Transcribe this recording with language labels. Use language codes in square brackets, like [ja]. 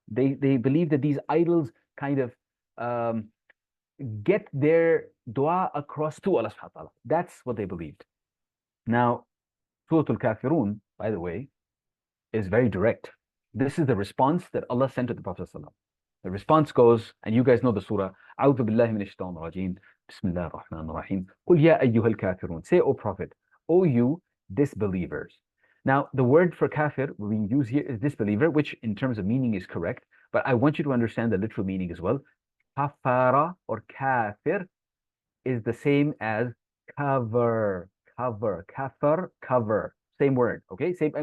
[en] They believed that these idols kind of get their dua across to Allah subhanahu wa ta'ala. That's what they believed. Now, Surah Al Kaafirun, by the way, is very direct. This is the response that Allah sent to the Prophet ﷺ. The response goes, and you guys know the surah, [ar] أعوذ بالله من الشيطان الرجيم بسم الله الرحمن الرحيم قل يا أيها الكافرون. [en] Say, O Prophet, O you disbelievers. Now, the word for kafir we use here is disbeliever, which in terms of meaning is correct, but I want you to understand the literal meaning as well. Kafara or kafir is the same as cover, kafir, cover. Same word, okay?